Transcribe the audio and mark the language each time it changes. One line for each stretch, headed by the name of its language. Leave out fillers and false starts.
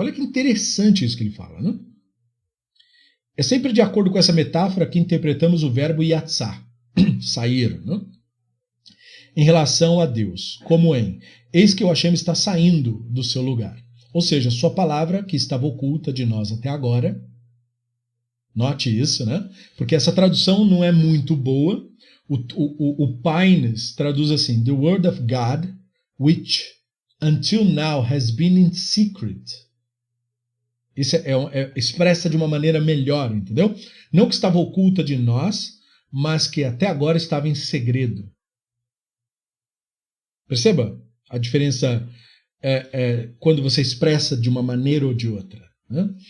Portuguese: Olha que interessante isso que ele fala, né? É sempre de acordo com essa metáfora que interpretamos o verbo yatzá, sair, né? Em relação a Deus, como em, eis que o Hashem está saindo do seu lugar. Ou seja, sua palavra que estava oculta de nós até agora. Note isso, né? Porque essa tradução não é muito boa. O Pines traduz assim,
English: the word of God, which until now has been in secret.
Portuguese: Isso expressa de uma maneira melhor, entendeu? Não que estava oculta de nós, mas que até agora estava em segredo. Perceba a diferença quando você expressa de uma maneira ou de outra, né?